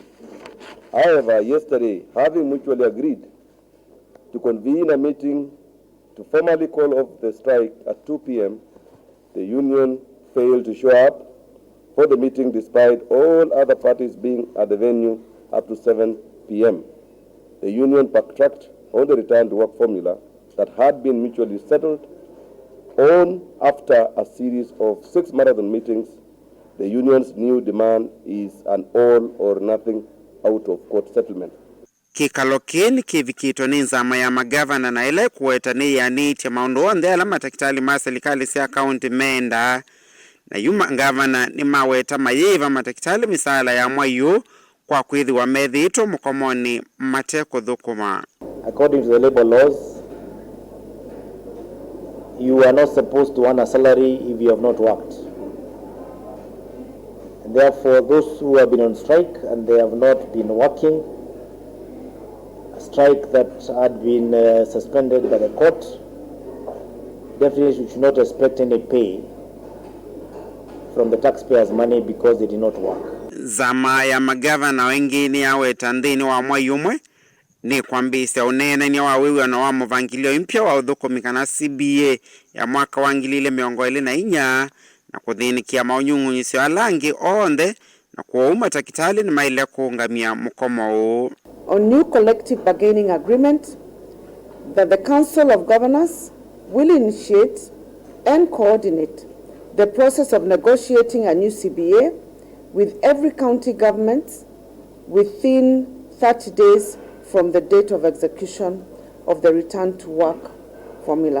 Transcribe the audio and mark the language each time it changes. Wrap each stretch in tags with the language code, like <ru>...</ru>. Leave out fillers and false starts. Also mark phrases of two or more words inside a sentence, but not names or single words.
<en>However, yesterday, having mutually agreed to convene a meeting to formally call off the strike at 2 p.m., the union failed to show up for the meeting despite all other parties being at the venue up to 7 p.m. The union backtracked on the return to work formula that had been mutually settled on after a series of 6 marathon meetings. The union's new demand is an all or nothing out of court settlement.</en> <kam>Kikalo kini kivikitwa ni Nzama ya Mangavana na ile kuweta nimeaniiyitwe maundu oonthe ala Matakitali ma Silikali cia kaunti menda na yu Mangavana ni maweta mayiiva Matakitali misaala ya Mwai kwa kwithiwa methiitwe mukomoni matekuthukuma.</kam> <en>According to the labor laws, you are not supposed to earn a salary if you have not worked. And therefore, those who have been on strike and they have not been working, a strike that had been suspended by the court, definitely should not expect any pay from the taxpayers' money because they did not work.</en> <kam>Nzama ya Mangavana wengine yaweta nthini wa Mwai umwe ni kwambisya unenania wa wiw'ano wa muvangilio impya wa uthukumi kana CBA ya mwaka wa 2024 na kuthinikia maunyungunyiisyo alangi oonthe na kwa Matakitali ni maile kuungamia mukomo.</kam> <en>On new collective bargaining agreement that the Council of Governors will initiate and coordinate the process of negotiating a new CBA with every county government within 30 days from the date of execution of the return to work formula.</en>